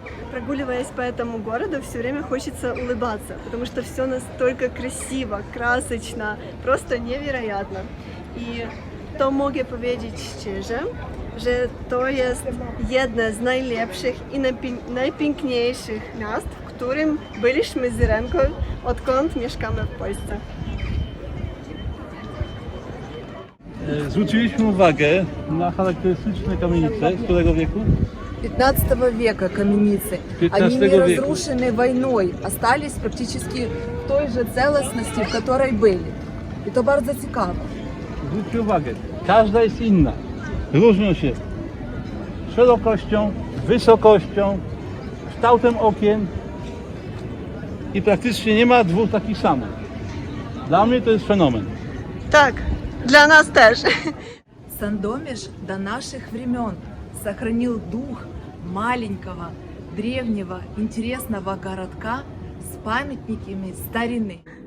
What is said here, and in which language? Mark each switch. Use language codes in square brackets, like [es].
[ru] Прогуливаясь по этому городу, все время хочется улыбаться, потому что все настолько красиво, красочно, просто невероятно. [pl] I to mogę powiedzieć szczerze, że to jest jedno z najlepszych i najpiękniejszych miast, w którym byliśmy z Irenką, odkąd mieszkamy w Polsce. Zwróciliśmy uwagę na charakterystyczne kamienice. Z którego wieku? [ru] 15 века каменицы. 15 Они не века. разрушены войной, остались практически в той же целостности, в которой были. [pl] I to bardzo ciekawe. Zwróćcie uwagę, każda jest inna. Różnią się szerokością, wysokością, kształtem okien i praktycznie nie ma dwóch takich samych. Dla mnie to jest fenomen. Tak, dla nas też. [ru] Сандомиш до наших времен сохранил дух маленького, древнего, интересного городка с памятниками старины.